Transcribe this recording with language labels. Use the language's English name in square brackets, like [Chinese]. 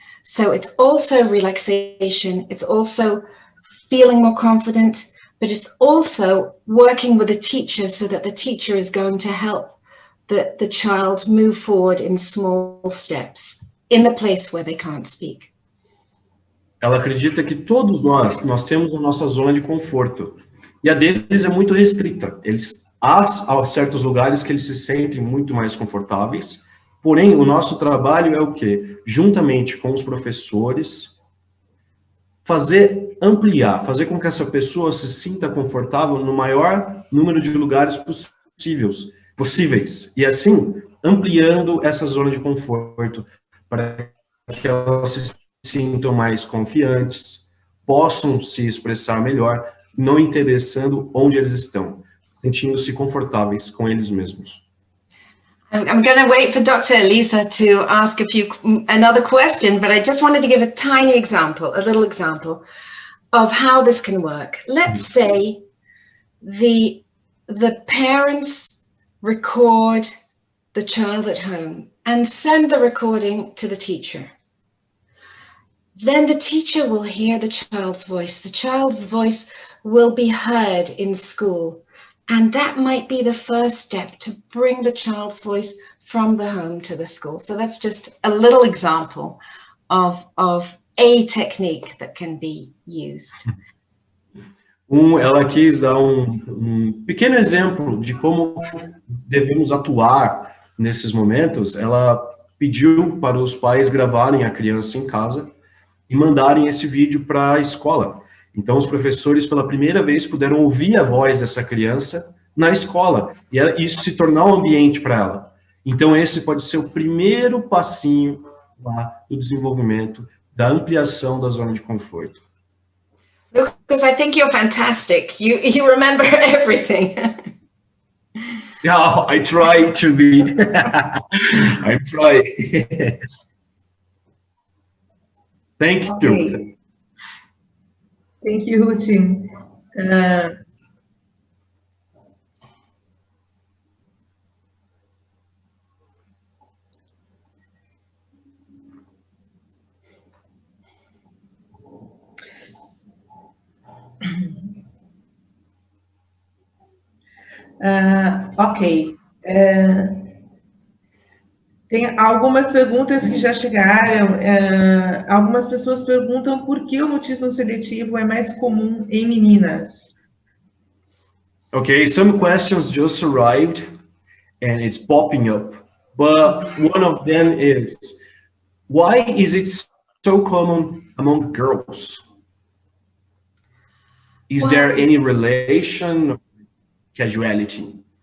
[English] So it's also relaxation, it's also feeling more confident, but it's also working with the teacher so that the teacher is going to help the child move forward in small steps in the place where they can't speak. [Portuguese] Ela acredita que todos nós temos a nossa zona de conforto. E a deles é muito restrita. Há certos lugares que eles se sentem muito mais confortáveis. Porém, o nosso trabalho é o quê? Juntamente com os professores, fazer com que essa pessoa se sinta confortável no maior número de lugares possíveis. E assim, ampliando essa zona de conforto para que elas se sintam mais confiantes, possam se expressar melhor, não interessando onde eles estão, sentindo-se confortáveis com eles mesmos. [English] I'm going to wait for Dr. Elisa to ask another question, but I just wanted to give a tiny example, a little example of how this can work. Let's say the parents record the child at home and send the recording to the teacher. Then the teacher will hear the child's voice. The child's voice will be heard in school. And that might be the first step to bring the child's voice from the home to the school. So that's just a little example of a technique that can be used. [Portuguese] Ela quis dar um pequeno exemplo de como devemos atuar nesses momentos. Ela pediu para os pais gravarem a criança em casa e mandarem esse vídeo para a escola. Então, os professores, pela primeira vez, puderam ouvir a voz dessa criança na escola, e isso se tornar um ambiente para ela. Então, esse pode ser o primeiro passinho lá do desenvolvimento, da ampliação da zona de conforto. [English] Lucas, I think you're fantastic. You remember everything. Yeah, I try to be. I try. Thank you. Thank you, Ruth. Ok. [Portuguese] Tem algumas perguntas que já chegaram. Algumas pessoas perguntam por que o mutismo seletivo é mais comum em meninas. [English] Okay, some questions just arrived and it's popping up. But one of them is, why is it so common among girls? Is there any relation or casuality?